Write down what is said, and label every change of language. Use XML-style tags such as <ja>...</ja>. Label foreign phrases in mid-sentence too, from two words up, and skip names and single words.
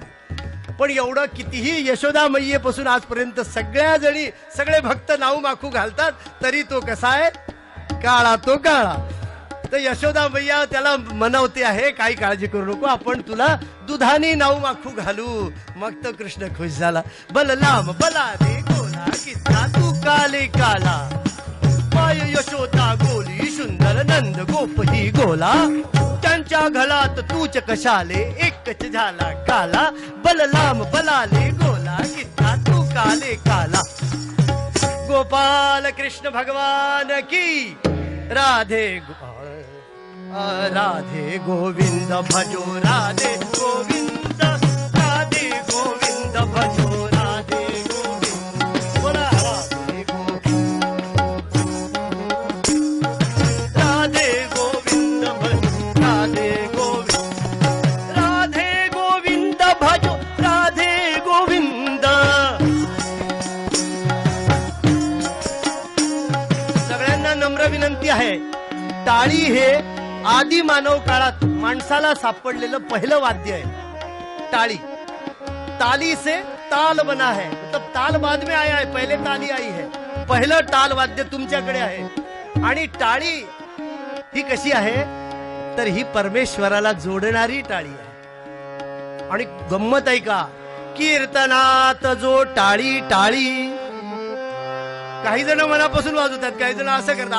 <mr>पण एवढं कितीही यशोदा मैयेपासून आजपर्यंत सगळ्या जणी सगळे भक्त नाव माखू घालतात, तरी तो कसा आहे, काळा, तो काळा. तर यशोदा मैया त्याला मनवते आहे, काही काळजी करू नको, आपण तुला दुधानी नाव माखू घालू. मग तो कृष्ण खुश झाला. बलराम बला रे गोला कितना तू काले काला. माय यशोदा गोली सुंदर, नंद गोप ही गोला. त्यांच्या घरात तूच कशाले, एकच झाला काला. बलराम बलाले गोला कितना तू काले काला.</mr> <hi>गोपाल कृष्ण भगवान की राधे राधे गोविंद भजो राधे गोविंद, राधे गोविंद भजो राधे गोविंद. बोला राधे गोविंद भजो राधे गोविंद, राधे गोविंद भजो राधे गोविंद.</hi> <mr>सगळ्यांना नम्र विनंती आहे, टाळी हे आदि मानव काळात माणसाला सापडलेलं पहिलं वाद्य आहे. टाळी,</mr> <hi>ताली से ताल बना है, मतलब ताल बाद में आया है, पहले ताली आई है.</hi> <mr>पहिलं ताल वाद्य तुमच्याकडे आहे. आणि टाळी ही कशी आहे, तर ही परमेश्वराला जोडणारी टाळी आहे. आणि गंमत आहे का, कीर्तनात जो टाळी टाळी, काही जण मनापासून वाजवतात, काही जण असं करतात.</mr>